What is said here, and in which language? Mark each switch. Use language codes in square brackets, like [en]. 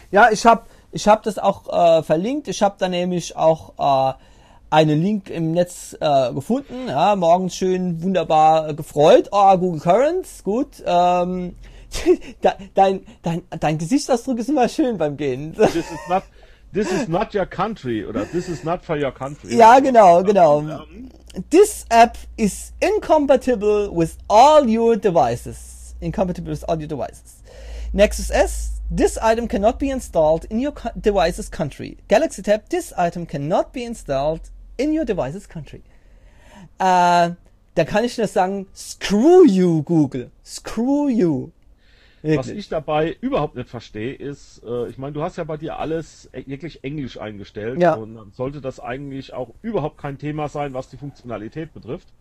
[de] Ja, ich hab das auch verlinkt. Ich habe da nämlich auch einen Link im Netz gefunden. Ja, morgens schön wunderbar gefreut. Oh, Google Currents, gut. Dein Gesichtsausdruck ist immer schön beim Gehen. [en] This is not your country oder this is not for your country, [de] Ja, was ich auch gesagt genau. habe. [en] This app is incompatible with all your devices. Incompatible with all your devices. Nexus S. This item cannot be installed in your device's country. Galaxy Tab, this item cannot be installed in your device's country. [de] Da kann ich nur sagen, [en] screw you, [de] Google. [en] Screw you. [de] Was ich Wirklich. dabei überhaupt nicht verstehe, ist, ich meine, du hast ja bei dir alles wirklich Englisch eingestellt Ja. und dann sollte das eigentlich auch überhaupt kein Thema sein, was die Funktionalität betrifft.